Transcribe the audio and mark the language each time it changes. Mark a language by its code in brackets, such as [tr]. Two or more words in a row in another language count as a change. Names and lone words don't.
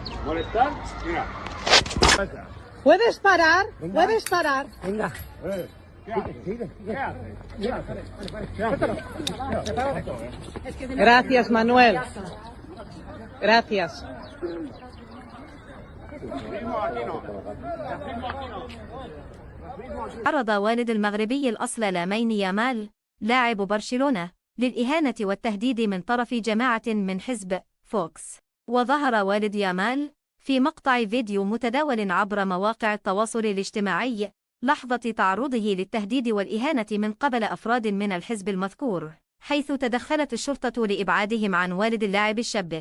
[es] molestar, mira. ¿Puedes parar? Venga. ¿Puedes parar? Venga. ¿Qué haces? Sigue. ¿Qué haces? ¿Qué haces? Gracias, Manuel. Gracias. [ar] عرض والد المغربي الأصل لامين يامال لاعب برشلونة للإهانة والتهديد من طرف جماعة من حزب فوكس. وظهر والد يامال في مقطع فيديو متداول عبر مواقع التواصل الاجتماعي لحظة تعرضه للتهديد والإهانة من قبل أفراد من الحزب المذكور، حيث تدخلت الشرطة لإبعادهم عن والد اللاعب الشاب.